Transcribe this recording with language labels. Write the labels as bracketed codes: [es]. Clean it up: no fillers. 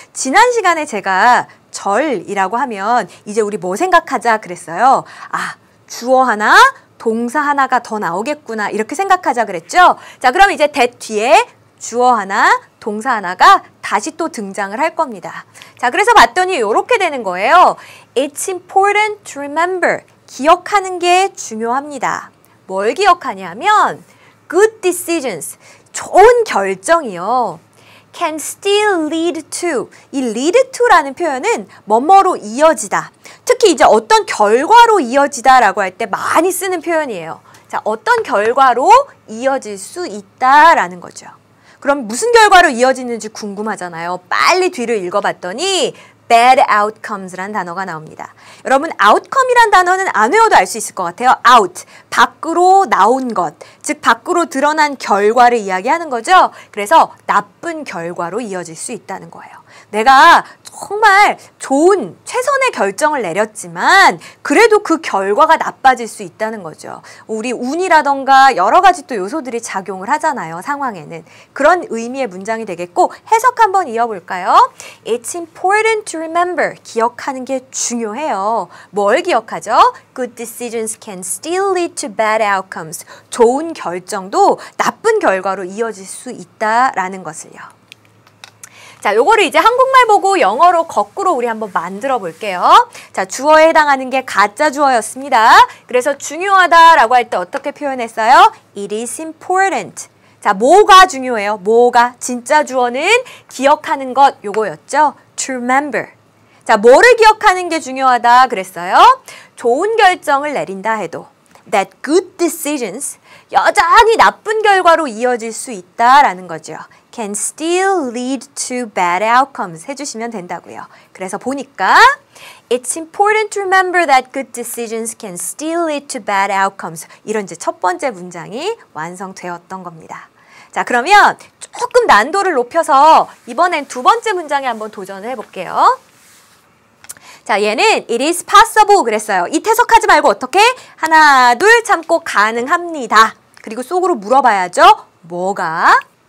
[ko] 지난 시간에 제가 절이라고 하면 이제 우리 뭐 생각하자 그랬어요. 아, 주어 하나, 동사 하나가 더 나오겠구나 이렇게 생각하자 그랬죠? 자, 그럼 이제 that 뒤에 주어 하나, 동사 하나가 다시 또 등장을 할 겁니다. 자, 그래서 봤더니 이렇게 되는 거예요. [en] It's important to remember. [ko] 기억하는 게 중요합니다. 뭘 기억하냐면 [en] good decisions, [ko] 좋은 결정이요. [en] can still lead to. [ko] 이 lead to라는 표현은 뭐뭐로 이어지다. 특히 이제 어떤 결과로 이어지다라고 할 때 많이 쓰는 표현이에요. 자, 어떤 결과로 이어질 수 있다라는 거죠. 그럼 무슨 결과로 이어지는지 궁금하잖아요. 빨리 뒤를 읽어봤더니 bad outcomes란 단어가 나옵니다. 여러분, outcome이란 단어는 안 외워도 알 수 있을 것 같아요. out, 밖으로 나온 것, 즉 밖으로 드러난 결과를 이야기하는 거죠. 그래서 나쁜 결과로 이어질 수 있다는 거예요. 내가 정말 좋은 최선의 결정을 내렸지만 그래도 그 결과가 나빠질 수 있다는 거죠. 우리 운이라던가 여러 가지 또 요소들이 작용을 하잖아요. 상황에는. 그런 의미의 문장이 되겠고 해석 한번 이어볼까요? [en] It's important to remember. [ko] 기억하는 게 중요해요. 뭘 기억하죠? [en] Good decisions can still lead to bad outcomes. [ko] 좋은 결정도 나쁜 결과로 이어질 수 있다라는 것을요. 자, 요거를 이제 한국말 보고 영어로 거꾸로 우리 한번 만들어 볼게요. 자, 주어에 해당하는 게 가짜 주어였습니다. 그래서 중요하다라고 할 때 어떻게 표현했어요? [en] It is important. [ko] 자, 뭐가 중요해요? 뭐가? 진짜 주어는 기억하는 것 요거였죠. [en] To remember. [ko] 자, 뭐를 기억하는 게 중요하다 그랬어요? 좋은 결정을 내린다 해도 [en] that good decisions, [ko] 여전히 나쁜 결과로 이어질 수 있다라는 거죠. [en] can still lead to bad outcomes [ko] 해주시면 된다고요. 그래서 보니까 [en] It's important to remember that good decisions can still lead to bad outcomes. [ko] 이런 이제 첫 번째 문장이 완성되었던 겁니다. 자, 그러면 조금 난도를 높여서 이번엔 두 번째 문장에 한번 도전을 해볼게요. 자, 얘는 [en] it is possible [ko] 그랬어요. 이 해석하지 말고 어떻게? 하나, 둘 참고 가능합니다. 그리고 속으로 물어봐야죠. 뭐가?